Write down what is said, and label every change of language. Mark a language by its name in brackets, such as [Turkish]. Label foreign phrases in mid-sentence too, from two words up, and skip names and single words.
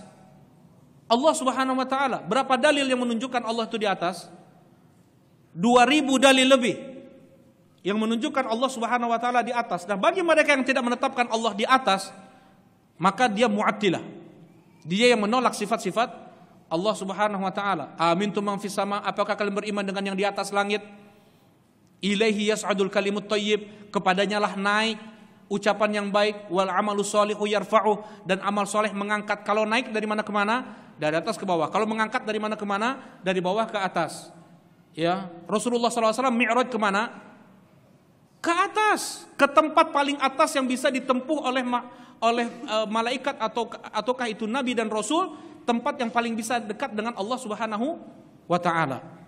[Arabic] الله سبحانه وتعالى. [Indonesian] Berapa dalil yang menunjukkan Allah itu di atas? 2000 dalil lebih yang menunjukkan [Arabic] الله سبحانه وتعالى [Indonesian] di atas. Nah, bagi mereka yang tidak menetapkan Allah di atas, maka dia Mu'attilah. Dia yang menolak sifat-sifat [Arabic] الله سبحانه وتعالى. أأمنتم من في السماء, [Indonesian] apakah kalian beriman dengan yang di atas langit? [Arabic] إليه يصعد الكلم الطيب, [Indonesian] kepadanya lah naik ucapan yang baik, [Arabic] والعمل الصالح يرفع, [Indonesian] dan amal soleh mengangkat. Kalau naik dari mana ke mana? Dari atas ke bawah. Kalau mengangkat dari mana ke mana? Dari bawah ke atas. Ya, Rasulullah SAW mi'raj ke mana? Ke atas, ke tempat paling atas yang bisa ditempuh oleh malaikat ataukah itu nabi dan rasul, tempat yang paling bisa dekat dengan [Arabic] الله سبحانه وتعالى.